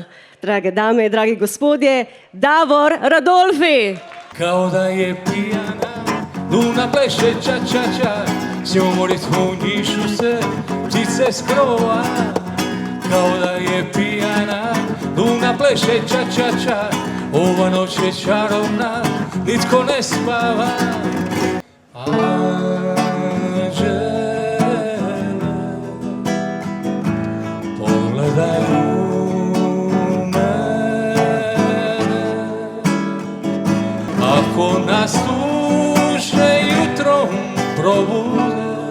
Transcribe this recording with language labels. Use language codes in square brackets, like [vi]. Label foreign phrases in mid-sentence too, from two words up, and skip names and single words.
[sl] Drage dame, dragi gospodje, Davor Radolfi. [hr] Kao da je pijana, luna pleše ča ča ča, s njom u ritmu njišu se ptice s krova. Kao da je pijana, luna pleše ča ča ča, ova noć je čarovna, nitko ne spava. Pogledaj u mene, ako nas duše jutrom probude,